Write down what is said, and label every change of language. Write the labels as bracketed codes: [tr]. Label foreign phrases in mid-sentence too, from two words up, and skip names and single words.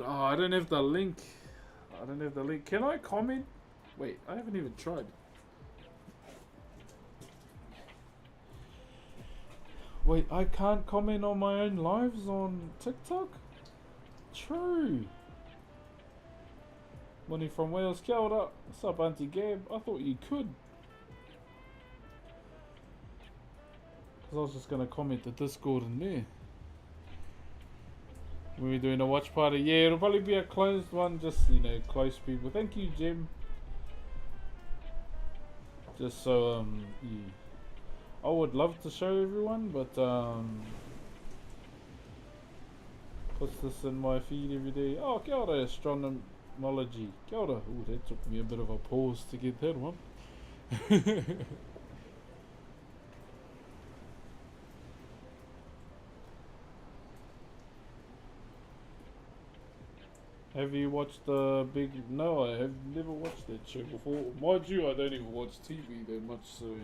[en] Oh, I don't have the link. I don't have the link. Can I comment? Wait, I haven't even tried. Wait, I can't comment on my own lives on TikTok? True. Money from Wales, [mi] kia ora. [en] What's up, Auntie Gab? I thought you could. Because I was just going to comment the Discord in there. When we're doing a watch party. Yeah, it'll probably be a closed one, just, you know, close people. Thank you, Jim. Just so, yeah. I would love to show everyone, but, puts this in my feed every day. Oh, [mi] kia ora, [en] astronomology. [mi] Kia ora. [en] Ooh, that took me a bit of a pause to get that one. Have you watched the big... No, I have never watched that show before. Mind you, I don't even watch TV that much, so...